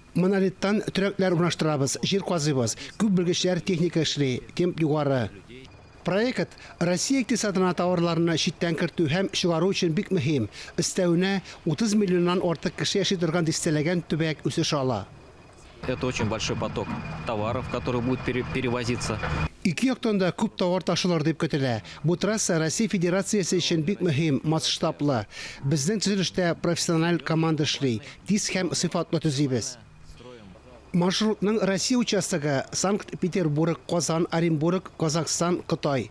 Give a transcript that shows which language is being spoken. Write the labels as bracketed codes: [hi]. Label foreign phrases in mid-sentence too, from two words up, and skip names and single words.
[tt] Монолиттан төрәкләр урнаштырабыз, җир казыйбыз, күп белгечләр техника эшли, темп югары. Проект Россия икътисадына товарларны читтән кертү һәм чыгару өчен бик мөһим. Өстәвенә 30 миллионнан артык кеше яши торган дистәләгән төбәк үсеш ала. [ru] Это очень большой поток товаров, который будет перевозиться. [tt] Ике яктан да күп товар ташылыр дип көтелә. Бу трасса Россия Федерациясе өчен бик мөһим, масштаблы. Безнең төзелештә профессиональ команда эшли, тиз һәм сыйфатлы төзибез. Маршрутның Россия участогы Санкт-Петербург, Казан, Оренбург, Казахстан, Кытай.